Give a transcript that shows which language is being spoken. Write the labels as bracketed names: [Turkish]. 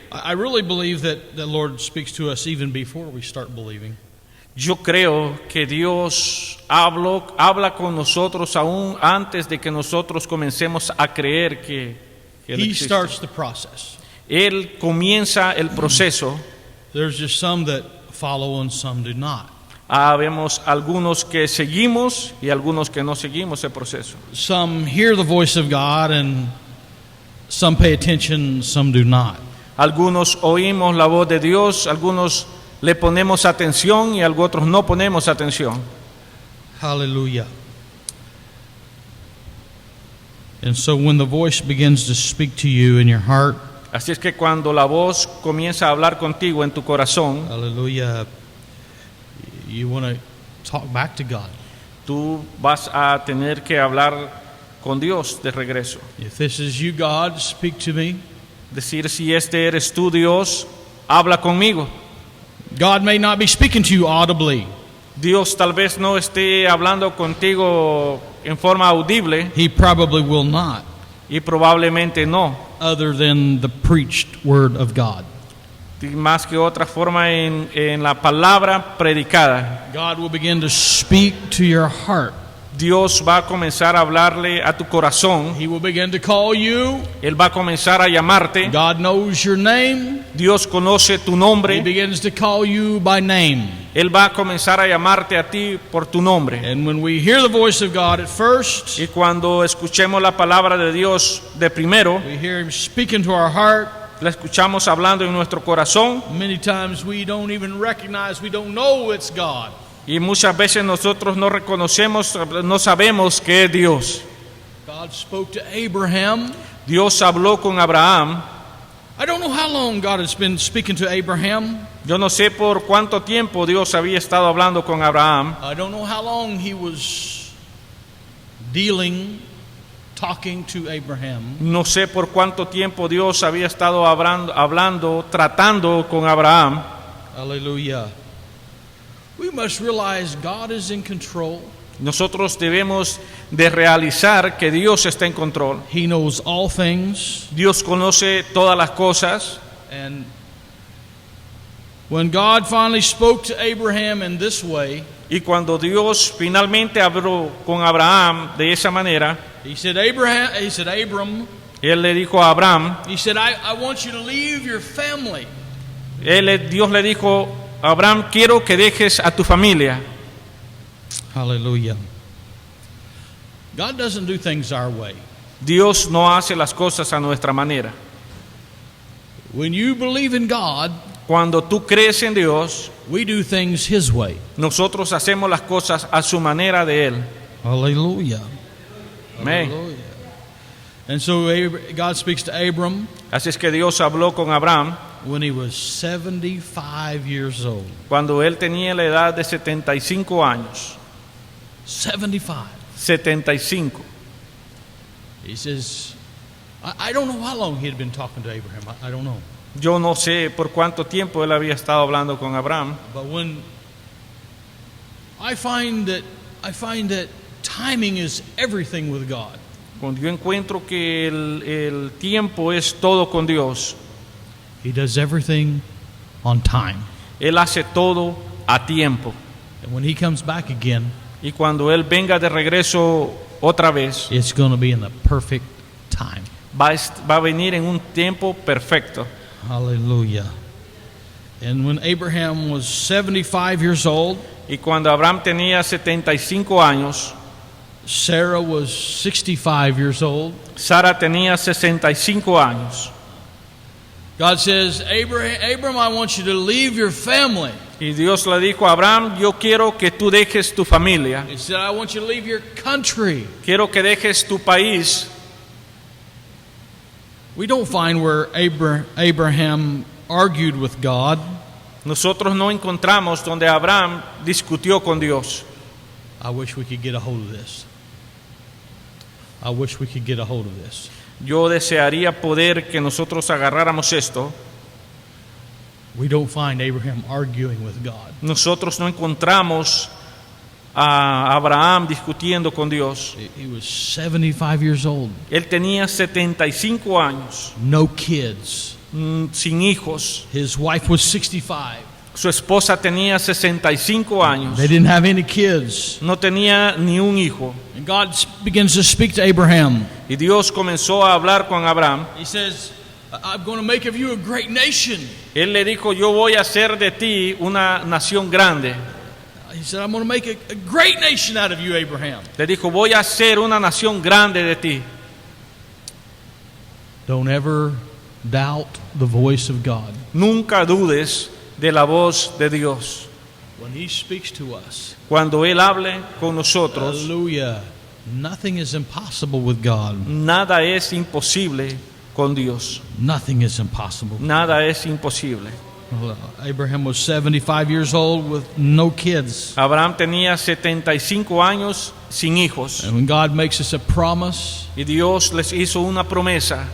[English] I really believe that the Lord speaks to us even before we start believing. [Spanish] yo creo que Dios habla con nosotros aún antes de que nosotros comencemos a creer que Él [English] He [Spanish] existe. [English] starts the process. [Spanish] Él comienza el proceso. [English] There's just some that follow and some do not. [Spanish] Habemos algunos que seguimos y algunos que no seguimos el proceso. [English] Some hear the voice of God and some pay attention, some do not. [Spanish] Algunos oímos la voz de Dios, algunos le ponemos atención y otros no ponemos atención. [English] Hallelujah. And so when the voice begins to speak to you in your heart, [Spanish] Así es que cuando la voz comienza a hablar contigo en tu corazón, [English] hallelujah, you want to talk back to God. [Spanish] tú vas a tener que hablar con Dios de regreso. [English] If this is you, God, speak to me. [Spanish] Decir, si este eres tú, Dios, habla conmigo. [English] God may not be speaking to you audibly. [Spanish] Dios tal vez no esté hablando contigo en forma audible [English] He probably will not, [Spanish] y probablemente no. [English] other than the preached word of God. [Spanish] Y más que otra forma en la palabra predicada. [English] God will begin to speak to your heart. [Spanish] Dios va a comenzar a hablarle a tu corazón. [English] He will begin to call you. [Spanish] Él va a comenzar a llamarte. [English] God knows your name. [Spanish] Dios conoce tu [English] He [Spanish] nombre. [English] begins to call you by name. [Spanish] Él va a comenzar a llamarte a ti por tu nombre. [English] And when we hear the voice of God at first, [Spanish] Y cuando escuchemos la palabra de Dios de primero, [English] we hear Him speaking to our heart. [Spanish] la escuchamos hablando en nuestro corazón. [English] Many times we don't even recognize, we don't know it's God. [Spanish] Y muchas veces nosotros no reconocemos, no sabemos que es Dios. [English] God spoke to Abraham. [Spanish] Dios habló con Abraham. [English] I don't know how long God has been speaking to Abraham. [Spanish] Yo no sé por cuánto tiempo Dios había estado hablando con Abraham. [English] I don't know how long He was talking to Abraham. [Spanish] No sé por cuánto tiempo Dios había estado hablando, tratando con Abraham. [English] Hallelujah. We must realize God is in control. [Spanish] Nosotros debemos de realizar que Dios está en control. [English] He knows all things. [Spanish] Dios conoce todas las cosas. [English] And when God finally spoke to Abraham in this way, [Spanish] Y cuando Dios finalmente habló con Abraham de esa manera, [English] He said, Abram, [Spanish] Él le dijo a Abraham, [English] He said, I want you to leave your family. [Spanish] Dios le dijo, Abraham, quiero que dejes a tu familia. [English] Hallelujah. God doesn't do things our way. [Spanish] Dios no hace las cosas a nuestra manera. [English] When you believe in God, [Spanish] Cuando tú crees en Dios, [English] we do things His way. [Spanish] nosotros hacemos las cosas a su manera de Él. [English] Hallelujah. [Spanish] Amén. [English] Hallelujah. And so God speaks to Abram [Spanish] Así es que Dios habló con Abraham [English] when he was 75 years old. [Spanish] cuando él tenía la edad de 75 años. [English] 75. [Spanish] 75. [English] He says, I don't know how long he had been talking to Abraham. I don't know. [Spanish] Yo no sé por cuánto tiempo él había estado hablando con Abraham, [English] But when I find that timing is everything with God. [Spanish] cuando yo encuentro que el tiempo es todo con Dios, [English] He does everything on time. [Spanish] Él hace todo a tiempo. [English] And when He comes back again, [Spanish] Y cuando Él venga de regreso otra vez, [English] it's going to be in the perfect time. [Spanish] va a venir en un tiempo perfecto. [English] Hallelujah. And when Abraham was 75 years old, [Spanish] Y cuando Abraham tenía 75 años, [English] Sarah was 65 years old. [Spanish] Sara tenía 65 años. [English] God says, Abram, I want you to leave your family. [Spanish] Y Dios le dijo a Abraham, yo quiero que tú dejes tu familia. [English] He said, I want you to leave your country. [Spanish] Quiero que dejes tu país. [English] We don't find where Abraham argued with God. [Spanish] Nosotros no encontramos donde Abraham discutió con Dios. [English] I wish we could get a hold of this. I wish we could get a hold of this. [Spanish] Yo desearía poder que nosotros agarráramos esto. [English] We don't find Abraham arguing with God. [Spanish] Nosotros no encontramos a Abraham discutiendo con Dios. [English] He was 75 years old. [Spanish] Él tenía 75 años, [English] No kids. [Spanish] sin hijos. [English] His wife was 65. [Spanish] Su esposa tenía 65 años. [English] They didn't have any kids. [Spanish] No tenía ni un hijo. [English] And God begins to speak to Abraham. [Spanish] Y Dios comenzó a hablar con Abraham. [English] He says, I'm going to make of you a great nation. [Spanish] Él le dijo, yo voy a hacer de ti una nación grande. [English] He said, I'm going to make a great nation out of you, Abraham. [Spanish] Le dijo, voy a hacer una nación grande de ti. [English] Don't ever doubt the voice of God. [Spanish] Nunca dudes de la voz de Dios. [English] When He speaks to us, [Spanish] Cuando Él hable con nosotros, [English] hallelujah, nothing is impossible with God. [Spanish] nada es imposible con Dios. [English] Nothing is impossible. [Spanish] Nada es imposible. [English] Well, Abraham was 75 years old with no kids. [Spanish] Abraham tenía 75 años sin hijos. [English] And when God makes us a promise, [Spanish] Y Dios les hizo una promesa.